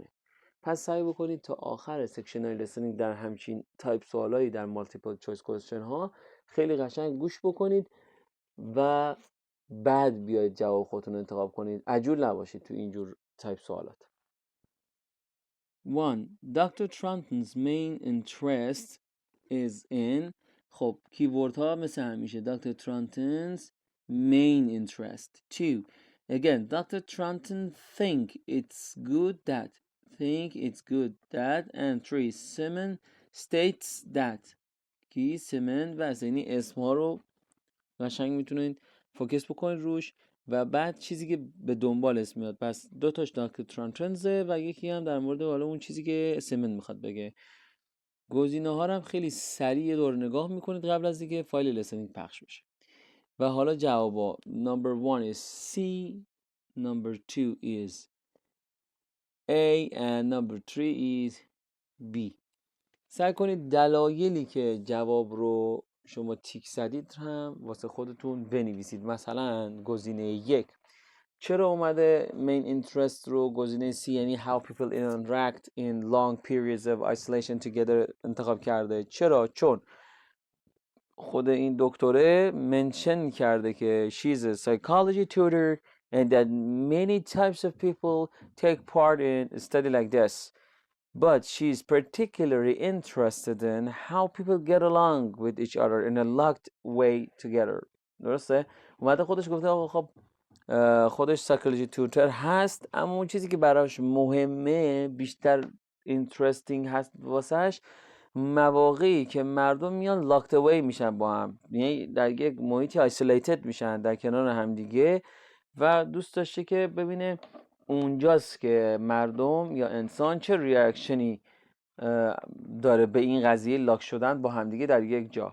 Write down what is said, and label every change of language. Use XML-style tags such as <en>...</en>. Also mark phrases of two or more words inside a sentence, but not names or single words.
<fa>پس سعی بکنید تا آخر سکشن های لیسنینگ در همچین تایپ سوالایی در مالتیپل چویس کوئسشن ها خیلی قشنگ گوش بکنید و بعد بیاید جواب خودتون رو انتخاب کنید. عجول نباشید تو اینجور تایپ سوالات.</fa> <en>1. Dr. Trunton's main interest is in.</en> <fa>خب کیورد ها مثل همیشه Dr.</fa> <en>Trunton's main interest. 2. Again, Dr. Trunton think it's good that. And 3. Simon states that.</en> <fa>کی سیمن و یعنی اسم ها رو قشنگ میتونید فوکس بکنید روش و بعد چیزی که به دنبال اسم میاد. پس دو تاش دکتر ترانتنزه و یکی هم در مورد حالا اون چیزی که سیمن میخواد بگه. گزینه ها رو هم خیلی سریع دور نگاه میکنید قبل از اینکه فایل لیسنینگ پخش بشه. و حالا جوابا</fa> <en>number 1 is C, number 2 is A and number 3 is B.</en> <fa>سعی کنید دلایلی که جواب رو شما تیک زدید هم واسه خودتون بنویسید. مثلا گزینه 1 چرا اومده</fa> <en>main interest</en> <fa>رو گزینه C یعنی</fa> <en>how people interact in long periods of isolation together</en> <fa>انتخاب کرده؟ چرا؟ چون خود این دکتره منشن کرده که</fa> <en>she's a psychology tutor and that many types of people take part in a study like this. But she's particularly interested in how people get along with each other in a locked way together.</en> <fa>درسته؟ اومده خودش گفته آقا خب خودش</fa> <en>psychology tutor</en> <fa>هست، اما اون چیزی که براش مهمه بیشتر اینترستینگ هست واسهش مواقعی که مردم میان</fa> <en>locked away</en> <fa>میشن با هم، یعنی در یک محیطی آیسولیتد میشن در کنار هم دیگه و دوست داشته که ببینه اونجاست که مردم یا انسان چه ریاکشنی داره به این قضیه لاک شدن با همدیگه در یک جا.</fa>